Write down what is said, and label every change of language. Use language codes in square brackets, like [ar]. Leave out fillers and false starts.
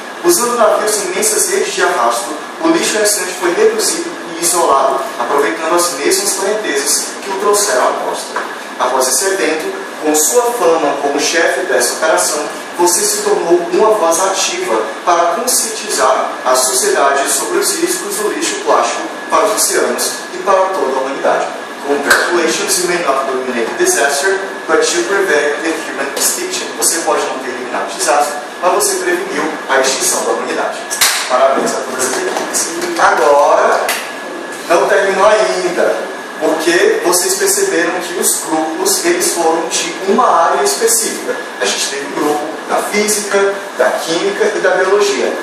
[pt] Usando navios em imensas redes de arrasto, o lixo restante foi reduzido e isolado, aproveitando as mesmas correntezas que o trouxeram à costa. Após esse evento, com sua fama como chefe dessa operação, você se tornou uma voz ativa para conscientizar a sociedade sobre os riscos do lixo plástico para os oceanos e para toda a humanidade. [en] Congratulations, you may not eliminate the disaster, but you prevented the human extinction. [pt] Você pode não ter eliminado o desastre, mas você preveniu a extinção da humanidade. Parabéns a todas as equipes. Agora, não terminou ainda. Porque vocês perceberam que os grupos eles foram de uma área específica. A gente teve um grupo da física, da química e da biologia.